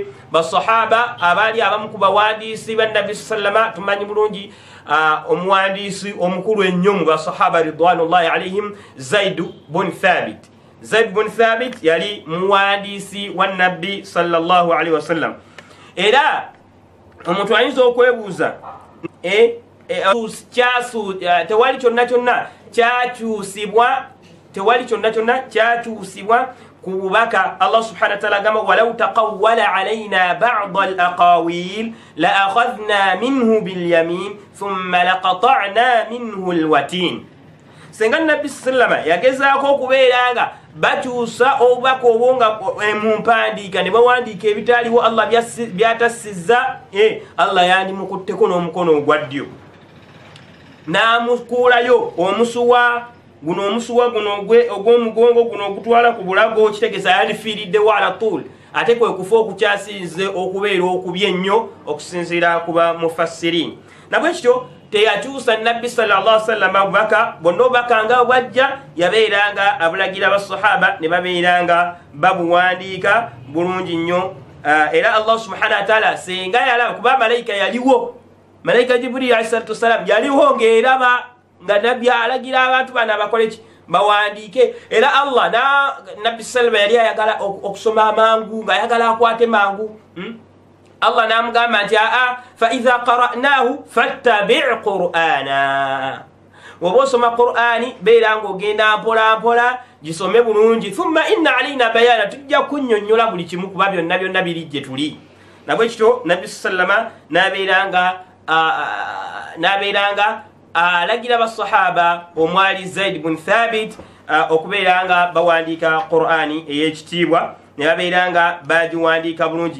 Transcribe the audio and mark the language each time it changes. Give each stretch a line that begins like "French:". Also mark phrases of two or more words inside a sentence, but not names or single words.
Ganda: Basahaba abaali abamu ku bawandiisi ba nabbi sallama tumanyi bulungi omuwandiisi omukulu ennyo mu basahaba
Arabic: رضوان الله عليهم
Ganda: Zaid bin Thabit yali muwandiisi wa nabbi
Arabic: صلى الله عليه وسلم.
Ganda: Era omuntu ayinza okwebuuza tewali kyonna kyakyusibwa ku bubaka.
Arabic: الله سبحانه وتعالى agamba ولو تقول علينا بعض الأقاويل لأخذنا منه باليمين ثم لقطعنا منه الوتين.
Ganda: Senga nabbi sallama yagezaako okubeeranga bakyusa obubaka obwo nga mu mpandiika ne bawandiika ebitaaliwo Allah byatassizza, Allah yandimukutteko n'omukono ogwa ddyo n'amukuulayo omusuwa guno ogw'omugongo guno ogutwala ku bulago, kitegeeza yandifiiriddewo
Arabic: على طول,
Ganda: ate kwe kufa okukyasinze okubeera okubi ennyo okusinziira ku bamufassirini. Nabwe kityo teyakyusa Nabbi
Arabic: صلى الله عليه وسلم
Ganda: obubaka bonna obubaka nga bwajja yabeeranga abulagira basahaba ne babeeranga babuwandiika bulungi nnyo. Era Allah
Arabic: سبحانه وتعالى
Ganda: senga yalaba kuba malayika yaliwo, malayika Jibril
Arabic: عليه الصلاة والسلام
Ganda: yaliwo ng'eraba nga Nabbi alagira abantu bano abakoleki bawandiike. Era Allah Nabbi sallallahu yali ayagala okusoma amangu nga ayagala akwate mangu. Allah namugamba nti
Arabic: فإذا قرأناه فاتبع قرآنه,
Ganda: woba osoma Qur'ani beera ng'ogenda mpola mpola gisome bulungi.
Arabic: ثم إن علينا بيانه,
Ganda: tujja kunnyonnyola buli kimu kuba byonna byonna biri gye tuli. Nabwe kityo Nabbi sallama n'abeeranga alagira basahaba omwali Zaid ibn Thabit okubeeranga bawandiika Qur'ani ey'ekitiibwa ne babeeranga bagiwandiika bulungi.